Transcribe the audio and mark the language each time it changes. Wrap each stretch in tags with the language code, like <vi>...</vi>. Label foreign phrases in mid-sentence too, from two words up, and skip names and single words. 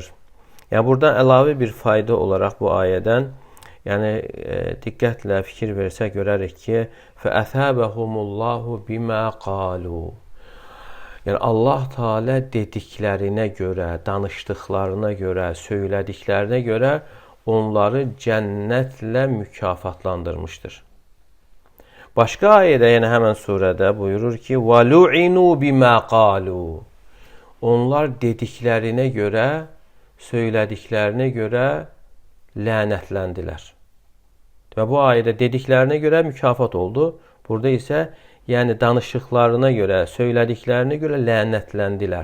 <az>Yəni buradan əlavə bir fayda olaraq bu ayədən, yəni diqqətlə fikir versək görərik ki,</az> <ar>فأثابهم الله بما قالوا.</ar> <az>Yəni Allah Teala dediklərinə görə, danışdıqlarına görə, söylədiklərinə görə onları cənnətlə mükafatlandırmışdır. Başqa ayədə, yəni həmən surədə buyurur ki:</az> <ar>"وَلُعِنُوا بِمَا قَالُوا."</ar> <az>Onlar dediklərinə görə, söylədiklərinə görə lənətləndilər. Və bu ayədə dediklərinə görə mükafat oldu. Burada isə yəni danışıqlarına görə, söylədiklərinə görə lənətləndilər.</az>